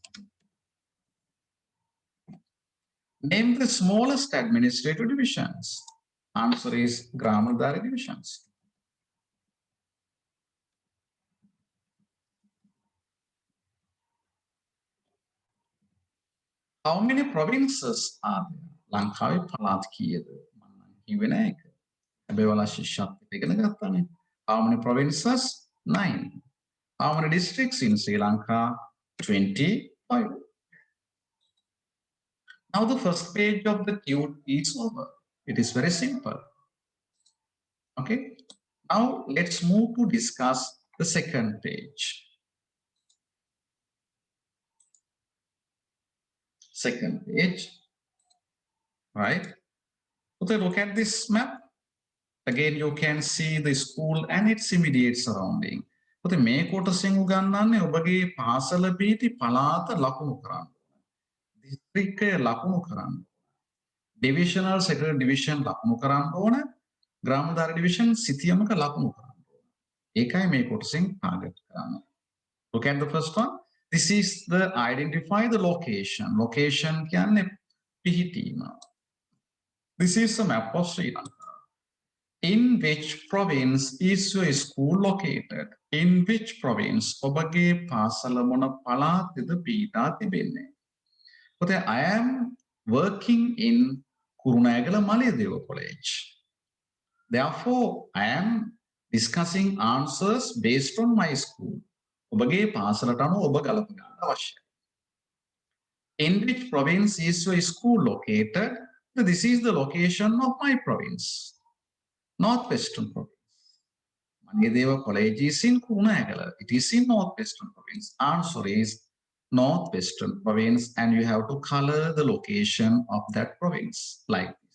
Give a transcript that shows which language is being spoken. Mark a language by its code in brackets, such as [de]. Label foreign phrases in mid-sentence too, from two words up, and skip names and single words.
[en] Name the smallest administrative divisions. Answer is Gramanadhari divisions. How many provinces are there? [si] ලංකාවේ පළාත් කීයද? මම නම් කිව්වේ නෑ ඒක. හැබැයි ඔයාලා ශිෂ්‍යත්වයට ඉගෙන ගත්තානේ. [en] How many provinces? 9. How many districts in Sri Lanka? 25. Now the first page of the tute is over. It is very simple. Okay. Now let's move to discuss the second page. Second page, right? So look at this map. Again, you can see the school and its immediate surrounding. [si] So මේ කොටසින් උගන්වන්නේ ඔබගේ පාසල පිහිටි පළාත ලකුණු කරන්න. දිස්ත්‍රික්කය ලකුණු කරන්න. [en] Divisional secretary division [si] ලකුණු කරන්න ඕන. ග්‍රාමදාර division සිතියමක ලකුණු කරන්න ඕන. ඒකයි මේ කොටසින් target කරන්නේ. [en] Look at the first one. This is the identify the location. [si] Location කියන්නේ පිහිටීම. [en] This is a map of Sri Lanka. In which province is your school located? In which province? [si] ඔබගේ පාසල මොන පළාතේද පිහිටා තිබෙන්නේ? [en] So I am working in Kurunegala Malayadewa College. Therefore, I am discussing answers based on my school. [si] ඔබගේ පාසලට අනුව ඔබ ගලප ගන්න අවශ්‍යයි. [en] In which province is your school located? This is the location of my province. Northwestern province. Malayadewa College is in Kurunegala. It is in Northwestern province. Answer is Northwestern province, and you have to color the location of that province like this.